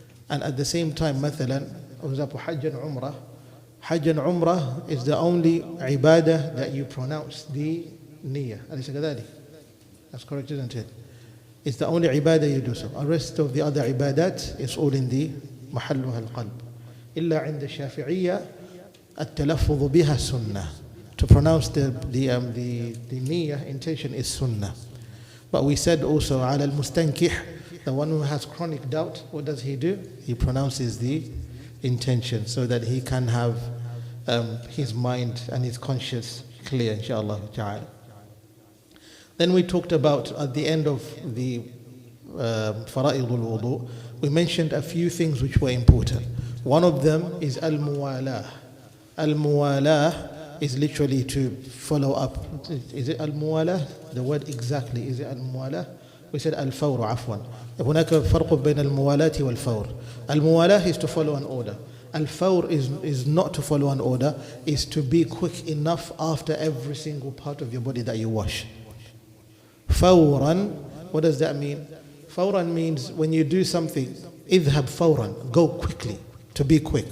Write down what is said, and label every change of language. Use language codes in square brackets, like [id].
[en] And at the same time, مثلا, for example, Hajj and Umrah. Hajj and Umrah is the only ibadah that you pronounce the niyyah. [ar] أليس كذلك? [en] That's correct, isn't it? It's the only ibadah you do so. The rest of the other ibadat is all in the [ar] محلها القلب. إلا عند الشافعية التلفظ بها سنة. [en] To pronounce the niyyah intention is sunnah. But we said also [ar] على المستنكح, [en] the one who has chronic doubt, what does he do? He pronounces the intention so that he can have his mind and his conscience clear, inshaAllah ta'ala. Then we talked about, at the end of the fara'id al-wudu, we mentioned a few things which were important. One of them is al-muwalah. Al-muwalah is literally to follow up. Is it al-muwalah? The word exactly, is it al-muwalah? We said al-fawr, afwan. [ar] هناك فرق بين الموالاة والفور. [en] Al-muwalah is to follow an order. Al-fawr is not to follow an order, is to be quick enough after every single part of your body that you wash. Fawran, what does that mean? Fawran means when you do something, idhab fawran, go quickly, to be quick.